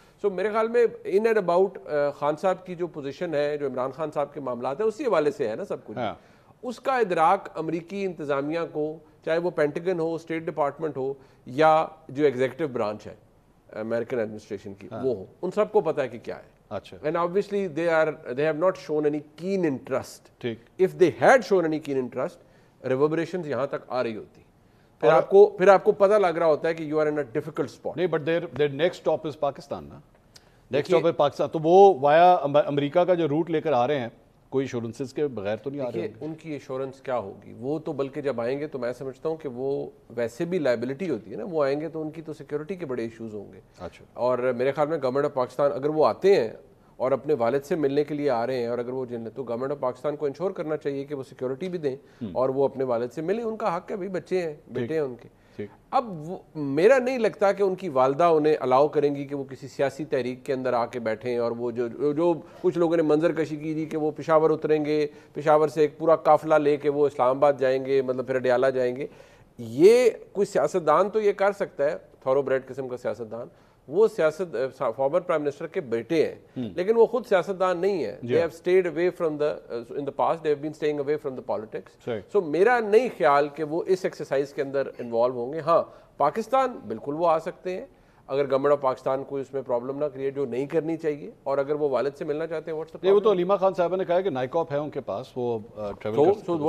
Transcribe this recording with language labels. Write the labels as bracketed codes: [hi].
[ur] سو میرے خیال میں ان اینڈ اباؤٹ خان صاحب کی جو پوزیشن ہے, جو عمران خان صاحب کے معاملات ہیں, اسی حوالے سے ہے نا سب کچھ. اس کا ادراک امریکی انتظامیہ کو, چاہے وہ پینٹاگن ہو, اسٹیٹ ڈپارٹمنٹ ہو, یا جو ایگزیکٹو برانچ ہے امریکن ایڈمنسٹریشن کی وہ ہو, ان سب کو پتا ہے کہ کیا ہے. اچھا. [en] And obviously they have not shown any keen interest. If they had shown any keen interest, reverberations [ur] یہاں تک آ رہی ہوتی. پھر آپ کو پتہ لگ رہا ہوتا ہے کہ [en] you are in a difficult spot. نہیں, but their next stop is Pakistan نا. next stop is Pakistan. [ur] تو وہ وایا امریکہ کا جو روٹ لے کر آ رہے ہیں, کوئی ایشورنسز کے بغیر تو نہیں آ رہے ہیں. ان کی ایشورنس کیا ہوگی؟ وہ تو بلکہ جب آئیں گے تو میں سمجھتا ہوں کہ وہ ویسے بھی لائبلٹی ہوتی ہے نا, وہ آئیں گے تو ان کی تو سیکیورٹی کے بڑے ایشوز ہوں گے. اچھا. اور میرے خیال میں گورنمنٹ آف پاکستان اگر وہ آتے ہیں اور اپنے والد سے ملنے کے لیے آ رہے ہیں, اور اگر وہ تو گورنمنٹ آف پاکستان کو انشور کرنا چاہیے کہ وہ سیکیورٹی بھی دیں اور وہ اپنے والد سے ملیں. ان کا حق ہے بھائی, بچے ہیں, بیٹے ہیں ان کے. اب میرا نہیں لگتا کہ ان کی والدہ انہیں الاؤ کریں گی کہ وہ کسی سیاسی تحریک کے اندر آ کے بیٹھیں, اور وہ جو کچھ لوگوں نے منظر کشی کی تھی کہ وہ پشاور اتریں گے, پشاور سے ایک پورا قافلہ لے کے وہ اسلام آباد جائیں گے, مطلب پھر اڈیالہ جائیں گے. یہ کوئی سیاستدان تو یہ کر سکتا ہے, تھورو بریڈ قسم کا سیاستدان. وہ فارمر پرائم منسٹر کے بیٹے ہیں, لیکن وہ خود سیاستدان نہیں ہے. [en] They have stayed away from in the past they have been staying away from the politics. [ur] So میرا نہیں خیال کہ وہ اس ایکسرسائز کے اندر انوالو ہوں گے. ہاں, پاکستان بالکل وہ آ سکتے ہیں اگر گورنمنٹ آف پاکستان کو اس میں پرابلم نہ کریٹ, جو نہیں کرنی چاہیے. اور اگر وہ والد سے ملنا چاہتے ہیں, وہ تو علیمہ خان صاحبہ نے کہا کہ نائکاپ ہے ان کے پاس, وہ ٹریول کر سکتے ہیں.